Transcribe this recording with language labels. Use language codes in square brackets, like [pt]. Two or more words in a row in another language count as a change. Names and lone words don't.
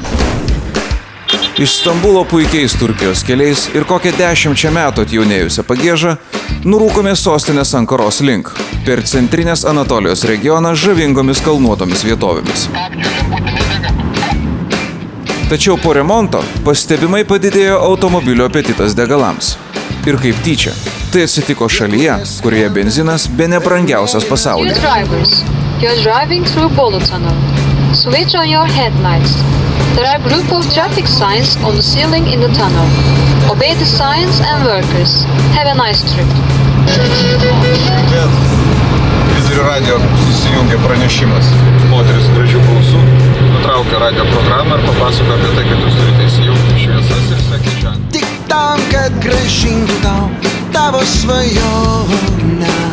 [lt] Iš Stambulo puikiais Turkijos keliais ir kokią 10 metų atjaunėjusią Pagiežą nurūkome sostinės Ankaros link, per centrinės Anatolijos regioną žavingomis kalnuotomis vietovėmis. Tačiau po remonto pastebimai padidėjo automobilio apetitas degalams. Ir kaip tyčia, tai atsitiko šalyje, kurioje benzinas bene brangiausias pasaulyje. [en] You're driving through Bolu Tunnel. Switch on your headlights. There are a group of traffic signs on the ceiling in the tunnel. Obey the signs and workers. Have a nice trip. [lt] Vidurio radijo susijungė pranešimas. Moteris gražių balsų nutraukė radijo programą ir papasakojo apie tai, kad jūs turite įsijungti šviesas ir sakė ženklą. Tik tam, kad grąžintų tau tavo svajonę.